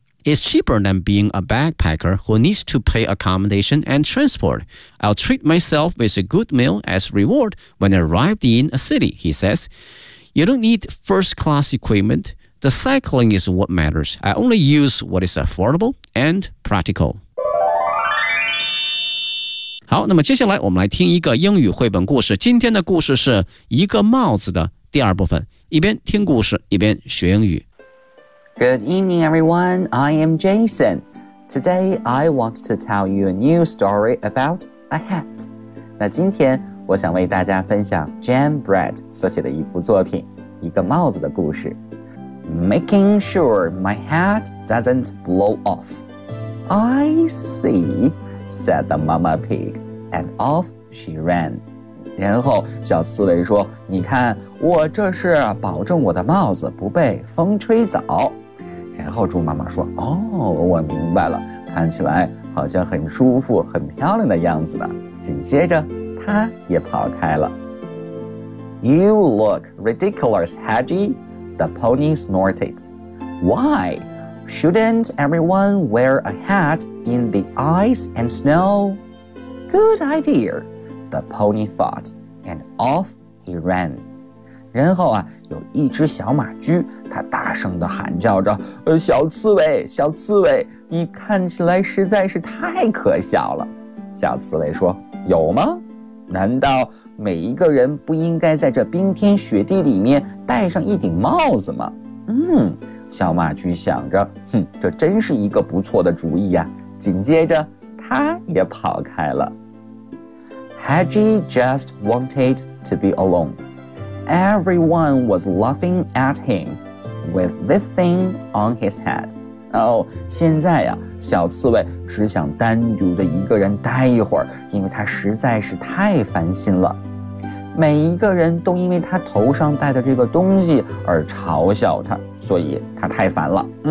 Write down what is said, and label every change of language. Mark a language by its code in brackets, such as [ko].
[en] It's cheaper than being a backpacker who needs to pay accommodation and transport. I'll treat myself with a good meal as reward when I arrived in a city, he says. You don't need first-class equipment. The cycling is what matters. I only use what is affordable and practical. [zh] 好，那么接下来我们来听一个英语绘本故事。今天的故事是一个帽子的第二部分。一边听故事，一边学英语。 [en] Good evening, everyone. I am Jason. Today, I want to tell you a new story about a hat. [zh] 那今天我想为大家分享 Jan Brett 所写的一部作品，一个帽子的故事。 [en] Making sure my hat doesn't blow off. I see, said the mama pig, and off she ran. [zh] 然后小刺猬说，你看，我这是保证我的帽子不被风吹走。然后猪妈妈说，哦，我明白了，看起来好像很舒服很漂亮的样子呢。紧接着它也跑开了。 [en] You look ridiculous, Hedgy, the pony snorted. Why? Shouldn't everyone wear a hat in the ice and snow? Good idea, the pony thought, and off he ran. [zh] 然后啊，有一只小马驹，它大声地喊叫着，小刺猬，小刺猬，你看起来实在是太可笑了。夏茨雷说，有吗？难道每一个人不应该在这冰天雪地里面戴上一顶帽子吗？嗯，小马驹想着，哼，这真是一个不错的主意啊。紧接着他也跑开了。 [en] Hedgie just wanted to be alone. Everyone was laughing at him with this thing on his head. [zh] 现在呀，小刺猬只想单独的一个人待一会儿，因为他实在是太烦心了。每一个人都因为他头上戴的这个东西而嘲笑他，所以他太烦了。